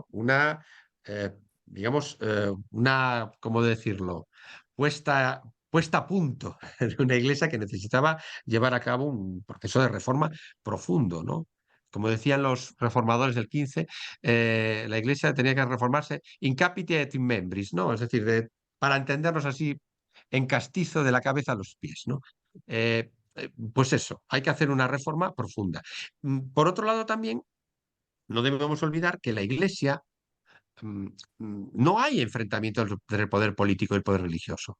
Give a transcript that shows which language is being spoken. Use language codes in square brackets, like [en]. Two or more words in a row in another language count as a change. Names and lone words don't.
[es] Eh, digamos, ¿cómo decirlo? Puesta, puesta a punto de una iglesia que necesitaba llevar a cabo un proceso de reforma profundo, ¿no? Como decían los reformadores del 15, la iglesia tenía que reformarse [la] in capite et in membris, [es] ¿no? Es decir, para entendernos así en castizo de la cabeza a los pies, ¿no? Pues eso, hay que hacer una reforma profunda. Por otro lado, también no debemos olvidar que la Iglesia mm, no hay enfrentamiento entre el poder político y el poder religioso.